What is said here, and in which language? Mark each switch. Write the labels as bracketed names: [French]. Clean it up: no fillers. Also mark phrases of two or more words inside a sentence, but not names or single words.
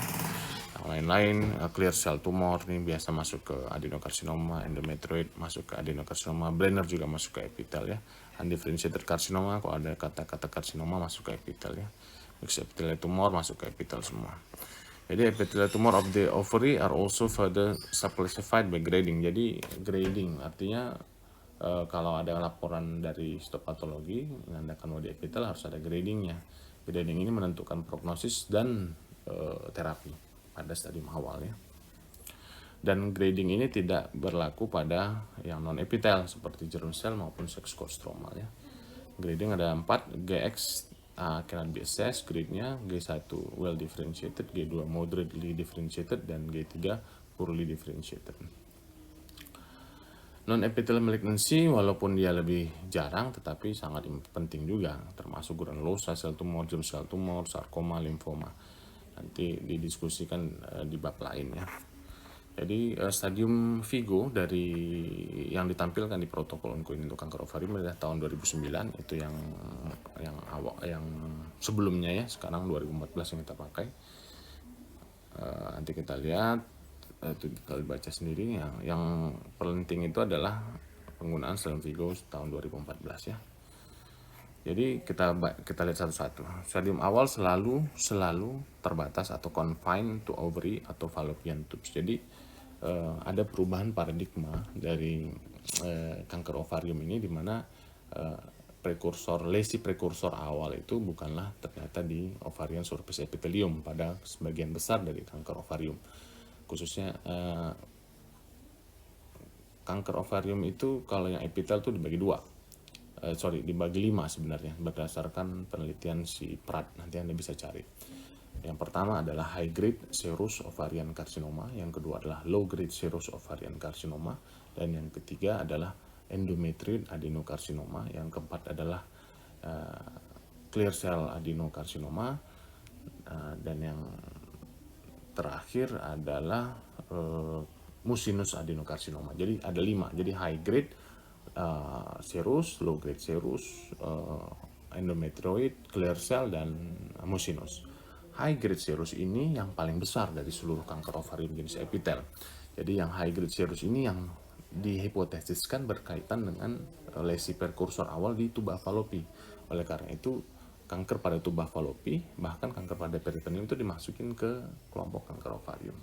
[Indonesian] Yang lain-lain [English] clear cell tumor [Indonesian] ini biasa masuk ke adenokarsinoma, endometrioid masuk ke adenokarsinoma, Brenner juga masuk ke epitel ya. Undifferentiated karsinoma, kalau ada kata-kata karsinoma masuk ke epitel ya. [English] Mixed epithelial tumor [Indonesian] masuk ke epitel semua. [English] Jadi epithelial tumor of the ovary are also further subclassified by grading. [Indonesian] Jadi grading artinya kalau ada laporan dari histopatologi menandakan di epitel harus ada gradingnya. Grading ini menentukan prognosis dan terapi pada stadium awal ya. Dan grading ini tidak berlaku pada yang non epitel seperti [English] germ cell [Indonesian] maupun [English] sexcode stromal [Indonesian] ya. Grading ada 4, [English] GX cannot be assessed, [Indonesian] grade-nya G1 [English] well differentiated, [Indonesian] G2 [English] moderately differentiated, [Indonesian] dan G3 [English] poorly differentiated. Non-epithelial malignancy [Indonesian] walaupun dia lebih jarang tetapi sangat penting juga, termasuk granulosa, sel tumor, [English] germ cell tumor, [Indonesian] sarkoma, limfoma. Nanti didiskusikan di bab lainnya. Jadi stadium Vigo dari yang ditampilkan di protokol ongoing untuk kanker ovarium adalah tahun 2009, itu yang sebelumnya ya, sekarang 2014 yang kita pakai. Nanti kita lihat, itu kita baca sendiri. Yang penting itu adalah penggunaan stadium Vigo tahun 2014 ya. Jadi kita lihat satu-satu. Stadium awal selalu terbatas atau [English] confined to ovary [Indonesian] atau [English] fallopian tubes. [Indonesian] Jadi ada perubahan paradigma dari kanker ovarium ini, di mana lesi prekursor awal itu bukanlah ternyata di [English] ovarian surface epithelium [Indonesian] pada sebagian besar dari kanker ovarium. Khususnya kanker ovarium itu kalau yang epitel itu dibagi 5 sebenarnya berdasarkan penelitian si Pratt, nanti Anda bisa cari. Yang pertama adalah [English] high grade serous ovarian carcinoma, [Indonesian] yang kedua adalah [English] low grade serous ovarian carcinoma, [Indonesian] dan yang ketiga adalah [English] endometrioid adenocarcinoma, [Indonesian] yang keempat adalah [English] clear cell adenocarcinoma, [Indonesian] dan yang terakhir adalah [English] mucinous adenocarcinoma. [Indonesian] Jadi ada [English] 5. Jadi high grade serous, low grade serous, endometrioid, clear cell, [Indonesian] dan mucinous. [English] High grade serous [Indonesian] ini yang paling besar dari seluruh kanker ovarium jenis epitel. Jadi yang [English] high grade serous [Indonesian] ini yang dihipotesiskan berkaitan dengan lesi prekursor awal di tuba falopi. Oleh karena itu kanker pada tuba falopi, bahkan kanker pada peritoneum itu dimasukin ke kelompok kanker ovarium.